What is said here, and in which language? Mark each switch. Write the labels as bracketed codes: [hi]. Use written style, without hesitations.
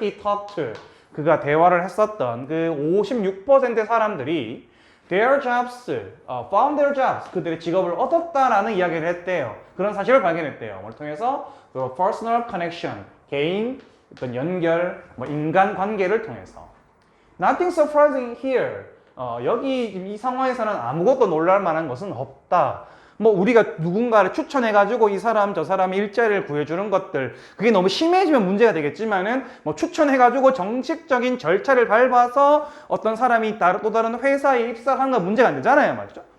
[en] He talked to, [ko] 그가 대화를 했었던 그 56%의 사람들이 [en] their jobs, found their jobs, [ko] 그들의 직업을 얻었다라는 이야기를 했대요. 그런 사실을 발견했대요. 뭘 통해서? [en] personal connection, [ko] 개인 어떤 연결, 인간 관계를 통해서. [en] Nothing surprising here. [ko] 여기 이 상황에서는 아무것도 놀랄 만한 것은 없다. 우리가 누군가를 추천해가지고 이 사람 저 사람의 일자리를 구해주는 것들, 그게 너무 심해지면 문제가 되겠지만은 추천해가지고 정식적인 절차를 밟아서 어떤 사람이 또 다른 회사에 입사하는 건 문제가 안 되잖아요, 맞죠?